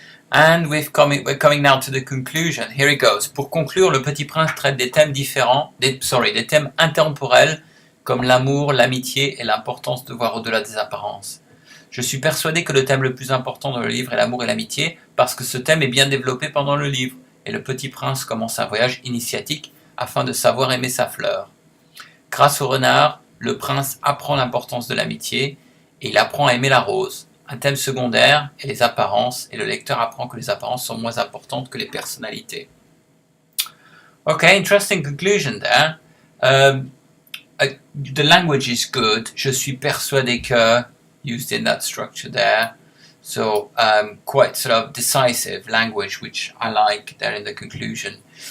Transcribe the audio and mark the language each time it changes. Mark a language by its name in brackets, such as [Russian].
[English] And we're coming now to the conclusion. Here it goes. [French] Pour conclure, le Petit Prince traite des thèmes des thèmes intemporels comme l'amour, l'amitié et l'importance de voir au-delà des apparences. Je suis persuadé que le thème le plus important dans le livre est l'amour et l'amitié parce que ce thème est bien développé pendant le livre et le Petit Prince commence un voyage initiatique afin de savoir aimer sa fleur. Grâce au renard, le prince apprend l'importance de l'amitié et il apprend à aimer la rose. Un thème secondaire est les apparences et le lecteur apprend que les apparences sont moins importantes que les personnalités. [English] Okay, interesting conclusion there. The language is good. [French] Je suis persuadé que, [English] used in that structure there. So quite sort of decisive language, which I like there in the conclusion.